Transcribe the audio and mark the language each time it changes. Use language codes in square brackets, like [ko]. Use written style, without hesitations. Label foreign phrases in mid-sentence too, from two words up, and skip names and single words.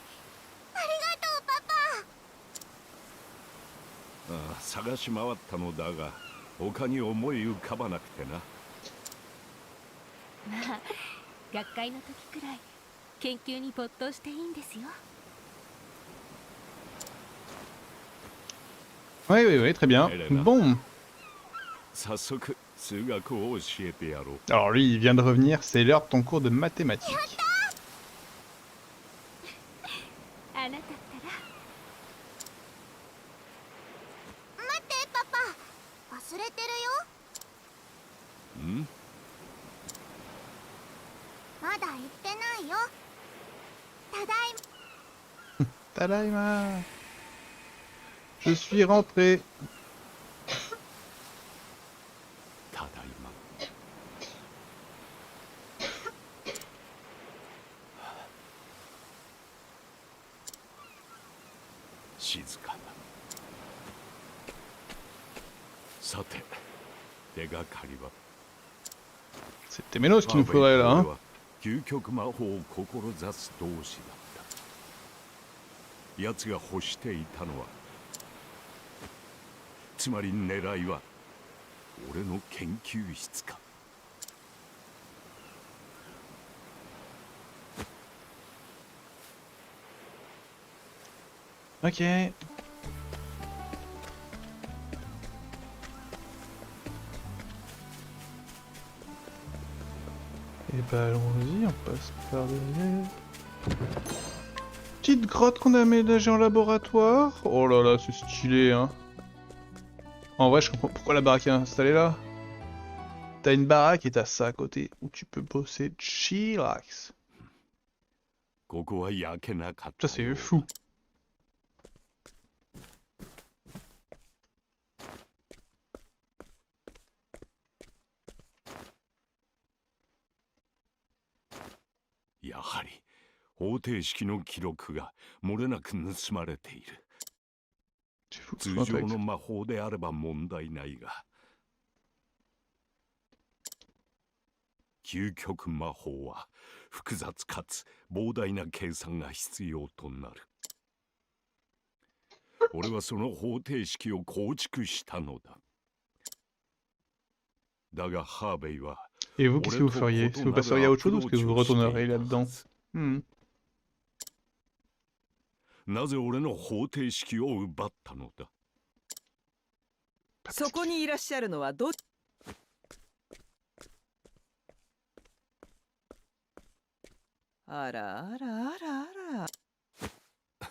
[ja] ありがとうパパ。ああ探し回ったのだが他に思い浮かばなくてなまあ学会の時くらい研究に没頭していいんですよ [fr] Oui, oui, oui, très bien. Elena. Bon. [ja] 早速数学を教えてやろう [fr] Alors lui, il vient de revenir, c'est l'heure de ton cours de mathématiques. [ja] あなたったら待ってパパ。忘れてるよ。んまだ言ってない。 ないよ。ただいま。 Tadaima. [fr] Je suis rentré. [ja] ただいま。静かだ。さて、手がかりは。 [fr] C'était Ménos qu'il nous faudrait là, hein. [ja] 究極魔法を志す同志だった。奴が欲していたのは、つまり狙いは俺の研究室か。 [fr] Ok. Et bah allons-y, on passe par derrière. Petite grotte qu'on a aménagée en laboratoire. Oh là là, c'est stylé, hein. En vrai, je comprends pourquoi la baraque est installée là. T'as une baraque et t'as ça à côté où tu peux bosser chillax. [ja] ここは焼けなかった [fr] Ça c'est fou. [ja] やはり方程式の記録が漏れなく盗まれている。 [fr] C'est fou. [ja] 通常の魔法であれば問題ないが、究極魔法は複雑かつ膨大な計算が必要となる。俺はその方程式を構築したのだ。だがハーベイは [fr] Et vous, qu'est-ce que vous feriez? Est-ce que vous passeriez à autre chose ou est-ce que vous retourneriez là-dedans? [ja] なぜ俺の方程式を奪ったのだ。そこにいらっしゃるのはどっち？あらあらあらあら。